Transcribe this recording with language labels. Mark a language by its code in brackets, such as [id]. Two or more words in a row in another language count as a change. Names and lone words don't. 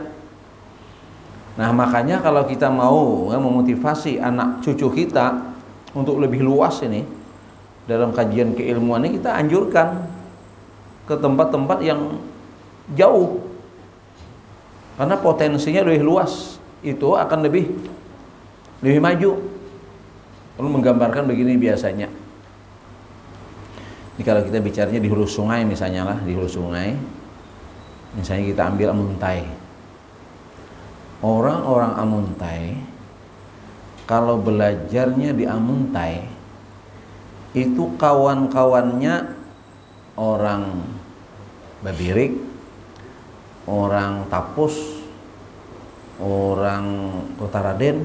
[id] Nah, makanya kalau kita mau memotivasi anak cucu kita untuk lebih luas ini dalam kajian keilmuan ini, kita anjurkan ke tempat-tempat yang jauh. Karena potensinya lebih luas, itu akan lebih maju. Lalu menggambarkan begini biasanya. Ini kalau kita bicaranya di hulu sungai misalnya lah, di hulu sungai. Misalnya kita ambil Amuntai. Orang-orang Amuntai kalau belajarnya di Amuntai itu kawan-kawannya orang Babirik, orang Tapus, orang Kota Raden.